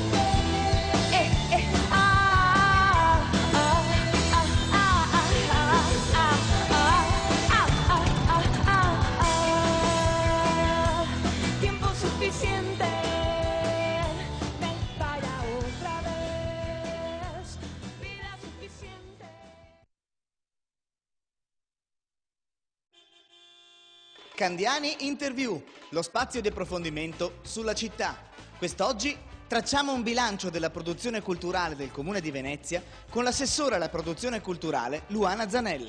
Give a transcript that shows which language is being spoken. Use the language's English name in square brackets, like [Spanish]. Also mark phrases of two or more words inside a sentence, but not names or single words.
[Spanish] Ah, ah, ah, ah, ah, ah, tiempo suficiente. Vaya otra vez, vida suficiente. [Italian] Candiani Interview, lo spazio di approfondimento sulla città. Quest'oggi tracciamo un bilancio della produzione culturale del Comune di Venezia con l'assessore alla produzione culturale Luana Zanella.